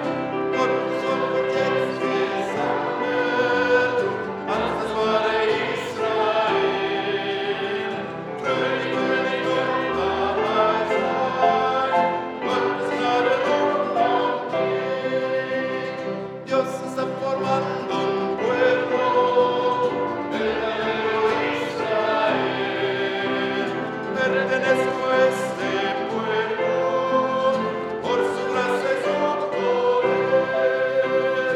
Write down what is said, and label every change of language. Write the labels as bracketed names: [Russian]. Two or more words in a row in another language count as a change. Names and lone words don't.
[German] Gottes Volk wird jetzt gesammelt, als das wahre Israel. Fröhlich will ich dort dabei sein, Gottes Gnade ruft auf mich. [Spanish] Dios está formando un pueblo, verdadero Israel. Pertenezco a este pueblo, por su gracia y su poder.